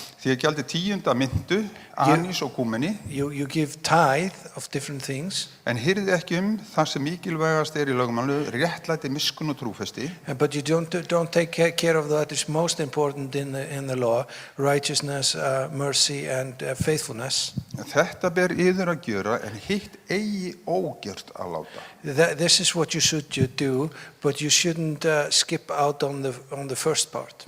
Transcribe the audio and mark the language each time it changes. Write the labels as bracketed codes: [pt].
[is] Því að gjaldi tíund af myndu, anís og kúmeni. [en] You give tithe of different things. [is] En hirði ekki það sem mikilvægast í lögmálinu, réttlæti, miskunn og trúfesti. [en] But you don't take care of that is most important in the law, righteousness, mercy and faithfulness. [is] Þetta ber yður að gjöra, en hitt eigi ógjört að láta. [en] This is what you should do, but you shouldn't skip out on the first part.